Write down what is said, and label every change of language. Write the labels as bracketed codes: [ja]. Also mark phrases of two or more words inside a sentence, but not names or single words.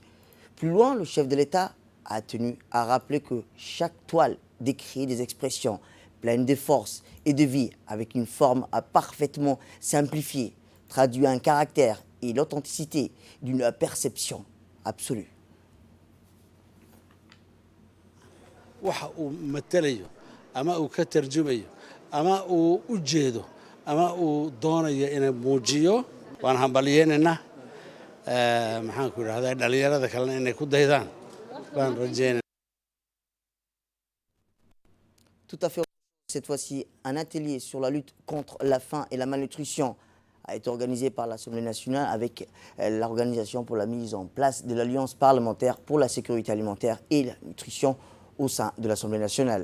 [fr] Plus loin, le chef de l'État a tenu à rappeler que chaque toile décrit des expressions pleines de force et de vie, avec une forme parfaitement simplifiée, traduit un caractère et l'authenticité d'une perception absolue. [so] waxa uu matalayo ama uu ka tarjumayo ama uu u jeedo ama uu doonayo inay muujiyo waan hambalyeynayna maxaan ku yiraahdaa dhalinyarada kalena inay ku daydaan waan rajeynaa. [fr] Tout à fait. Cette fois-ci, un atelier sur la lutte contre la faim et la malnutrition a été organisé par l'Assemblée nationale avec l'Organisation pour la mise en place de l'Alliance parlementaire pour la sécurité alimentaire et la nutrition au sein de l'Assemblée nationale.